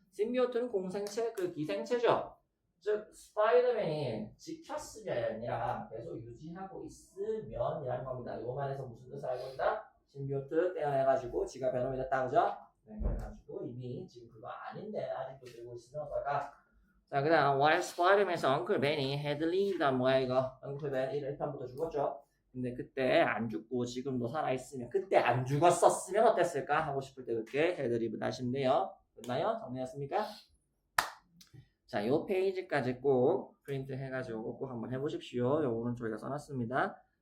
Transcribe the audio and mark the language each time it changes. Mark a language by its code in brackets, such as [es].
[ko] 심비오트는 공생체 그 기생체죠. 즉 스파이더맨이 지켰으면이 아니라 계속 유지하고 있으면이라는 겁니다. 요 말에서 무슨 뜻을 알고 있다? 심비오트 떼어내가지고 지가 베놈이 됐다 그죠? 네, 그래가지고 이미 지금 그거 아닌데 아직도 들고 있으면 어떨까? [en] 자, 그 다음 While Spider-Man's Uncle Benny had lived [ko] 뭐야 이거? Uncle Ben 1편부터 죽었죠? 근데 그때 안 죽고 지금도 살아있으면 그때 안 죽었었으면 어땠을까? 하고 싶을 때 그렇게 [en] had lived [ko] 하시면 돼요. 됐나요? 정리했습니까? 자, 요 페이지까지 꼭 프린트 해가지고 꼭 한번 해보십시오. 요 오른쪽에 써놨습니다.